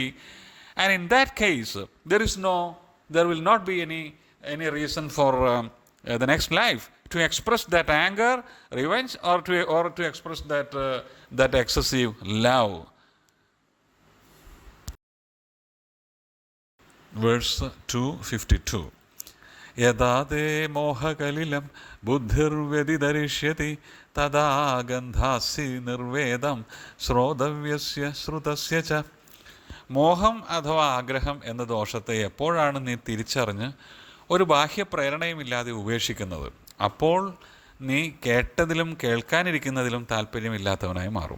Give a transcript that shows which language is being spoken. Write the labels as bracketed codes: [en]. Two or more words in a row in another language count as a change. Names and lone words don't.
[en] And in that case, there will not be any reason for the next life to express that anger, revenge, or to express that excessive love. Verse 252. [sa] യഥാ തേ മോഹകലിലം ബുദ്ധിർവ്യതിദരിഷ്യതി തഥാ ഗന്ധാസി നിർവേദം ശ്രോതവ്യസ്യ ശ്രുതസ്യ ച. [ml] മോഹം അഥവാ ആഗ്രഹം എന്ന ദോഷത്തെ എപ്പോഴാണ് നീ തിരിച്ചറിഞ്ഞ് ഒരു ബാഹ്യപ്രേരണയുമില്ലാതെ ഉപേക്ഷിക്കുന്നത്, അപ്പോൾ നീ കേട്ടതിലും കേൾക്കാനിരിക്കുന്നതിലും താല്പര്യമില്ലാത്തവനായി മാറും.